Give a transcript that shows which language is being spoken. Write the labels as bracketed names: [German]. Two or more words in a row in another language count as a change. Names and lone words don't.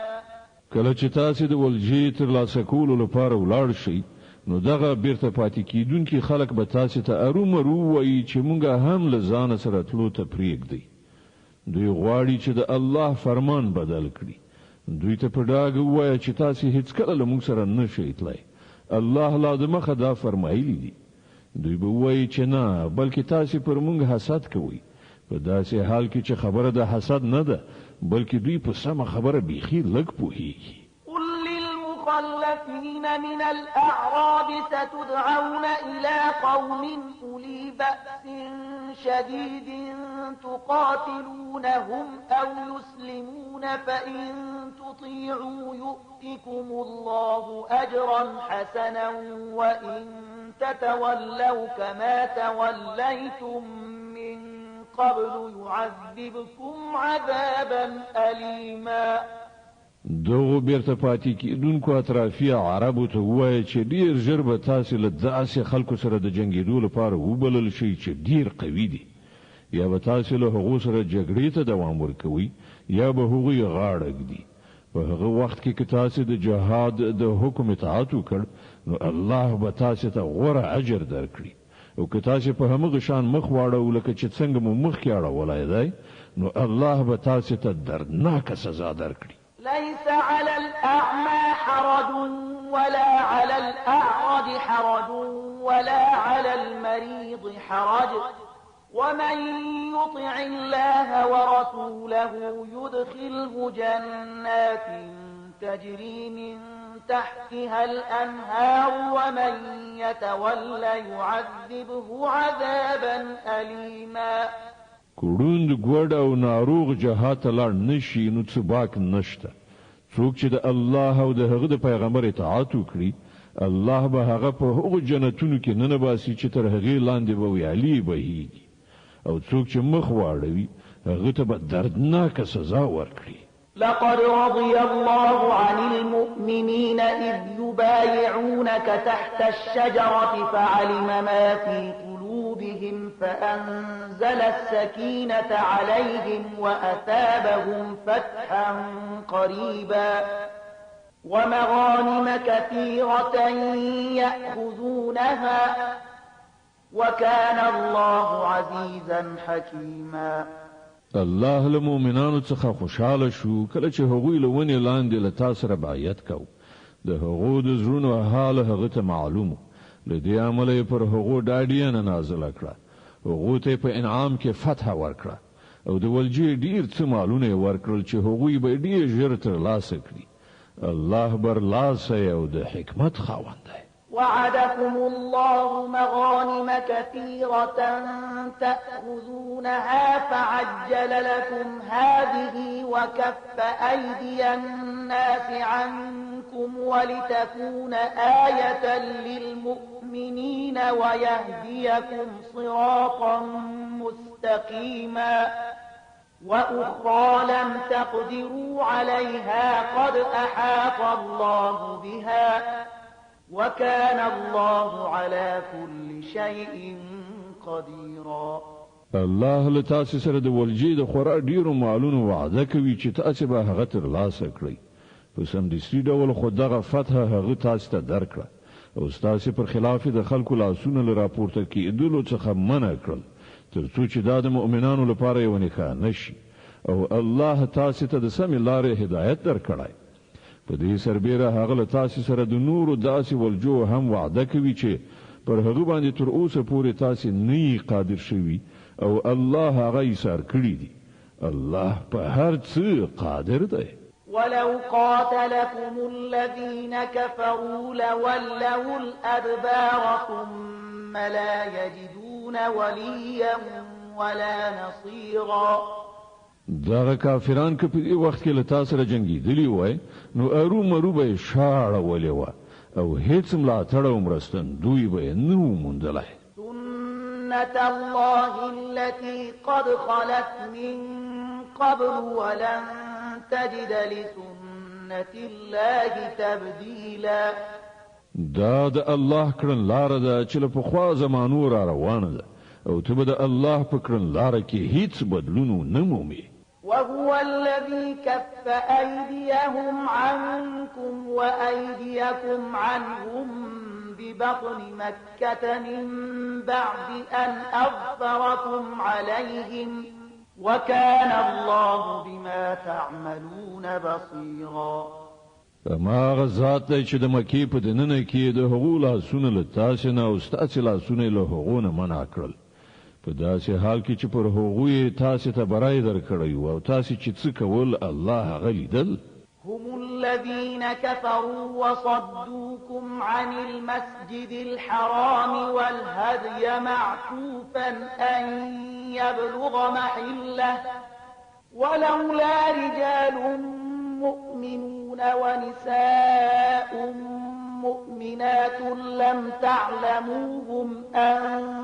[Pashto] کله چې تاسو د ولجې تر لاسه کولو لپاره ولاړ شئ نو دغه بیرته پاتې کیدونکي خلک به تاسو ته ارومرو وایي چې مونږ هم له ځان سره تلو ته پریږدئ. دوی غواړي چې د الله فرمان بدل کړي. دوی ته په ډاګه ووایه چې تاسو هیڅ کله له مونږ سره نه شئ تللی. الله لا د مخه دا فرمایلی دي. دوی به وایي چې نه بلکې تاسو پر مونږ حسد کوئ. په داسې حال کې چې خبره د حسد نه ده بلکې دوی په سمه خبره بیخي لږ پوهیږي. [Arabic] قل للمخلفين من الأعراب ستدعون إلى قوم أولي بأس شديد تقاتلونهم أو يسلمون فإن تطيعوا يؤتكم الله أجرا حسنا وإن تتولوا كما توليتم من قبل يعذبكم عذابا أليما. [Pashto] دغه بیرته پاتې کیدونکو اطرافي عربو ته وایي چې ډیر ژر به تاسو له داسې خلکو سره د جنگیدو لپاره وبلل شي چې ډیر قوي دي یا به تاسو له هغو سره جګړې ته دوام ورکوي یا به هغوی غاړه ږدي. په هغه وخت کې که تاسو د جهاد د حکم اطاعت وکړ نو الله به تاسو ته غوره اجر درکړي او که تاسو په همغه شان مخ واړو لکه چې څنګه مو مخ کې اړولای دی نو الله به تاسو ته دردناکه سزا درکړي. [Arabic] ليس على الأعمى حرج ولا على الأعرج حرج ولا على المريض حرج ومن يطع الله ورسوله يدخله جنات تجري من تحتها الأنهار ومن يتولى يعذبه عذابا أليما. [Pashto] کړوند ګوډ او ناروغ جهات لاړ نشي نو څه باک نشته. څوک چې د الله او د هغه د پیغمبر اطاعت وکړي الله به هغه په هغو جنتونو کې ننباسي چې تر هغې لاندې به ویالې بهیږي او څوک چې مخ واړوي هغه ته به دردناکه سزا ورکړي. [Arabic] لقد رضي الله عن المؤمنين إذ يبايعونك تحت الشجرة فعلم ما في قلوبهم فأنزل السكينة عليهم وأثابهم فتحا قريبا ومغانم كثيرة يأخذونها وكان الله عزيزا حكيما. [Pashto] الله له مؤمنانو څخه خوشاله شو کله چې هغوی له ونې لاندې له تا سره بیعت کو. د هغو د زړونو حال هغه ته معلوم له دې امله یې پر هغو ډاډیانه نازله کړه. هغو ته په انعام کې فتح ورکړه او د ولجې ډیر څه مالونه یې ورکړل چې هغوی به ډیر ژر ترلاسه کړي. الله برلاسه او د حکمت خاوند دی. [Arabic] وعدكم الله مغانم كثيرة تأخذونها فعجل لكم هذه وكف أيدي الناس عنكم ولتكون آية للمؤمنين ويهديكم صراطا مستقيما وأخرى لم تقدروا عليها قد أحاط الله بها وكان الله على كل شيء قديرا. [Pashto] الله له تاسو سره د ولجې د خورا ډیرو مالونو وعده کوي چې تاسو به هغه ترلاسه کړئ. په سمدستي ډول خو دغه فتح هغه تاسو ته درکړه او تاسو پر خلاف د خلکو لاسونه له راپورته کېدلو څخه منع کړل تر څو چې دا د مؤمنانو لپاره یو نښانه شي او الله تاسو ته د سمې لارې هدایت درکړای. په دې سربیره هغه له تاسو سره د نورو داسې ولجو هم وعده کوي چې پر هغه باندې تر اوسه پورې تاسو نه قادر شوي او الله هغه ایثار کړی دی. الله په هر څه قادر دی. [Arabic] ولو قاتلكم الذين كفروا لولوا الأدبار ثم لا يجدون وليا ولا نصيرا. [Pashto] دغه کافران که په دې وخت کې له تاسو سره جنګېدلي وای نو ارومرو به شاړه ولې وه او هیڅ ملاتړ او مرستندوی به یې نه و موندلی. [Arabic] سنة الله التي قد خلت من قبل ولن تجد لسنة الله تبديلا. [Pashto] دا د الله کړن لاره ده چې له پخوا زمانو را روانه ده او ته به د الله په کړن لاره کې هیڅ بدلون نه مومې. [Arabic] وهو الذي كف أيديهم عنكم وأيديكم عنهم ببطن مكة من بعد أن أظفركم عليهم وكان الله بما تعملون بصيرا. [Pashto] ما غزات دی چې د مکې په دننه کې د هغو لاسونه له تاسې نه او ستاسې لاسونه له هغو نه منع کړل په داسې حال کې چې پر هغو یې تاسې ته برای درکړی و او تاسې چې څه کول الله هغه لیدل. [Arabic] هم الذين كفروا وصدوكم عن المسجد الحرام والهدي معكوفا أن يبلغ محله ولولا رجال مؤمنون ونساء مؤمنات لم تعلموهم أن